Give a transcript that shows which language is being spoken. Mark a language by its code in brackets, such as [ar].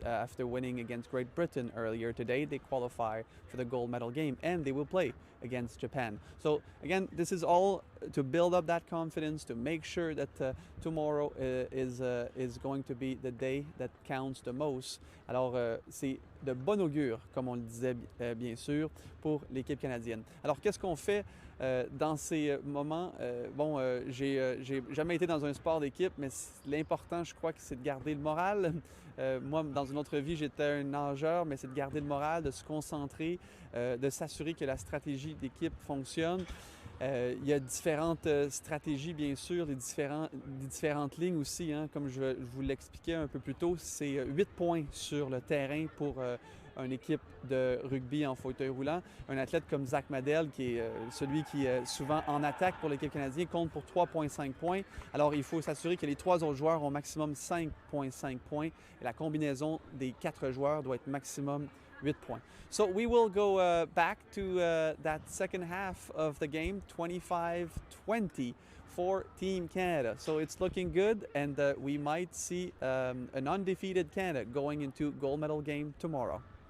[en] After winning against Great Britain earlier today, they qualify for the gold medal game, and they will play against Japan. So again, this is all to build up that confidence, to make sure that tomorrow is going to be the day that counts the most. [fr] Alors c'est de bon augure, comme on le disait bien sûr, pour l'équipe canadienne. Alors qu'est-ce qu'on fait dans ces moments? J'ai jamais été dans un sport d'équipe, mais l'important, je crois que c'est de garder le moral. Moi, dans une autre vie, j'étais un nageur, mais c'est de garder le moral, de se concentrer, de s'assurer que la stratégie d'équipe fonctionne. Il y a différentes stratégies, bien sûr, des différentes lignes aussi. Hein, comme je vous l'expliquais un peu plus tôt, c'est 8 points sur le terrain pour une équipe de rugby en fauteuil roulant. Un athlète comme Zach Medel, qui est celui qui est souvent en attaque pour l'équipe canadienne, compte pour 3,5 points. Alors, il faut s'assurer que les 3 autres joueurs ont maximum 5,5 points. Et la combinaison des 4 joueurs doit être maximum 8 points. [en] So we will go back to that second half of the game, 25-20 for Team Canada. So it's looking good, and we might see an undefeated Canada going into gold medal game tomorrow.